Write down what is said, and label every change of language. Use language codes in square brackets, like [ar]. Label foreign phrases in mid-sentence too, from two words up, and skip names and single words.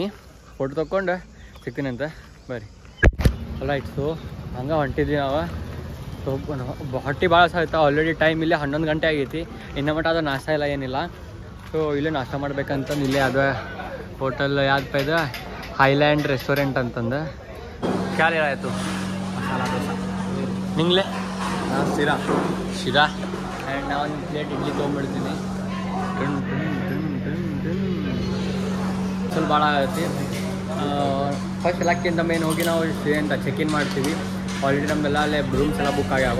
[kn] ಫೋಟೋ ತೊಗೊಂಡು ಸಿಗ್ತೀನಿ ಅಂತ ಬರ್ರಿ. [en] right, so [kn] ಹಂಗೆ ಹೊಂಟಿದ್ವಿ ನಾವು. ಸೊ ಹೊಟ್ಟೆ ಭಾಳ ಸಾಯ್ತು. [en] already time [kn] ಇಲ್ಲೇ 11 ಗಂಟೆ ಆಗೈತಿ. ಇನ್ನು ಮಟ್ಟ ಅದು ನಾಷ್ಟ ಇಲ್ಲ, ಏನಿಲ್ಲ. ಸೊ ಇಲ್ಲೇ ನಾಷ್ಟ ಮಾಡ್ಬೇಕಂತಂದು ಇಲ್ಲೇ ಅದು ಹೋಟೆಲ್ ಯಾವ್ದಪ್ಪ ಇದು, हाईलैंड रेस्टोरेंट ಅಂತಂದ. [hi] क्या ले रहा है तू? मसाला डोसा. [kn] ನಿಂಗ್ಲೆ ಶಿರಾ ಆ್ಯಂಡ್ ನಾನು ಒಂದು ಪ್ಲೇಟ್ ಇಡ್ಲಿ ತೊಗೊಂಡ್ಬಿಡ್ತೀನಿ. ಬಿಸಿಲು ಭಾಳ ಆಗತ್ತೆ. ಫಸ್ಟ್ ಎಲ್ಲಕ್ಕಿಂತ ಮೇನ್ ಹೋಗಿ ನಾವು ಅಂತ [en] check in [kn] ಮಾಡ್ತೀವಿ. ಆಲ್ರೆಡಿ ನಮ್ದೆಲ್ಲ ಅಲ್ಲೇ ರೂಮ್ಸ್ ಎಲ್ಲ ಬುಕ್ ಆಗ್ಯಾವ.